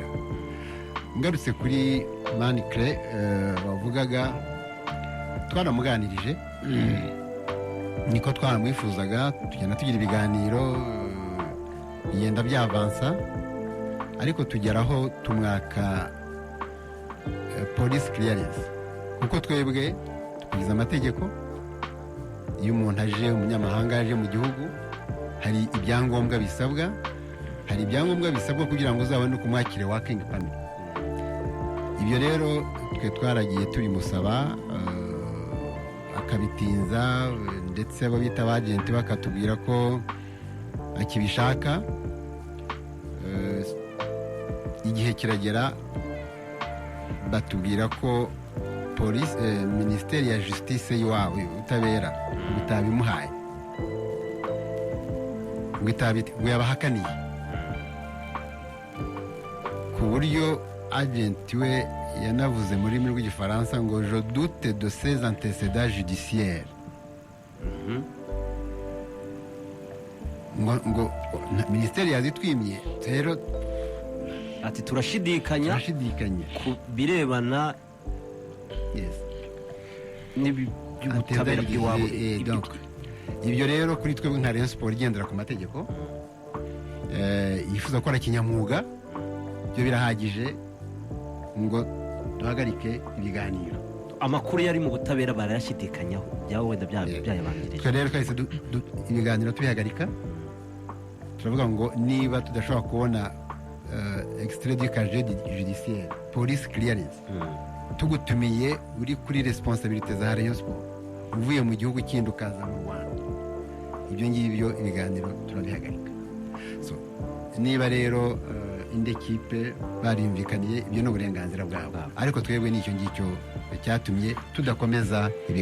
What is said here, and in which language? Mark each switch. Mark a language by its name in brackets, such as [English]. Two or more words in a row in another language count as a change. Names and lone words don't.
[Kinyarwanda] Ngarutse kuri Manicre wavugaga, twaramuganirije niko twaramwifuzaga, tugenda tugira ibiganiro bigenda byavansa, ariko tugeraho tumwaka [English] police clearance [Kinyarwanda] kuko twebwe tukuriza amategeko. Iyo umuntu aje, umunyamahanga aje mu gihugu, hari ibyangombwa bisabwa kugira ngo uzabone kumwakire [English] working permit. [Kinyarwanda] Ibyo rero twe twaragiye turimusaba akabitinza, ndetse abo bita abagenti bakatubwira ko akibishaka. Igihe kiragera batubwira ko minisiteri ya justice y'iwabo ubutabera bitabimuhaye, ngo yabahakaniye, ku buryo agenti we yanavuze mu rurimi rw'igifaransa ngo [French] je doute de ses antécédents judiciaires. [Kinyarwanda] ngo minisiteri yazitwimye, rero ati turashidikanya ku birebana n'iby'ubutabera bw'iwabo. Ibyo rero kuri twebwe nka Rayon Sport igendera ku mategeko, yifuza gukora kinyamwuga, byo birahagije ngo duhagarike ibiganiro. Amakuru yari mu butabera barayashidikanyaho, byaba wenda byayabanjirije. Twe rero twahise ibiganiro tubihagarika, turavuga ngo niba tudashobora kubona [French] extrait du casier judiciaire, [English] police clearance, [Kinyarwanda] tugutumiye uri kuri responsabilité za Rayon Sport, uvuye mu gihugu kindi ukaza mu Rwanda, ibyo ngibyo ibiganiro turabihagarika. So, niba rero indi kipe bariyumvikaniye, ibyo ni uburenganzira bwabo, ariko twebwe n'icyo ngicyo cyatumye tudakomeza ibiganiro.